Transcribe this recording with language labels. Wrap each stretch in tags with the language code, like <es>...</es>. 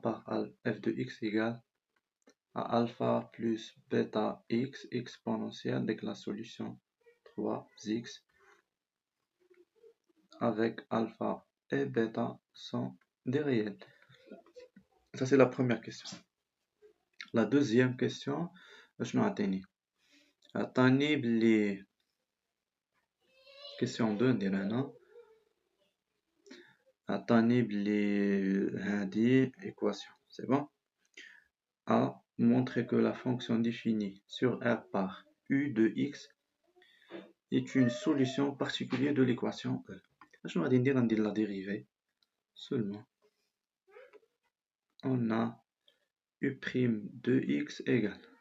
<fr>Par f de x égale à alpha plus bêta x exponentielle avec la solution 3x avec alpha et bêta sont des réels. Ça c'est la première question. La deuxième question,</fr> <ar>شنو عطيني؟ عطاني بلي question 2 ندير هنا عطاني بلي هذه équation,</ar> <fr>c'est bon? A montrer que la fonction définie sur R par U de X est une solution particulière de l'équation E. Je vais dire la dérivée seulement. On a U' de X égale.</fr>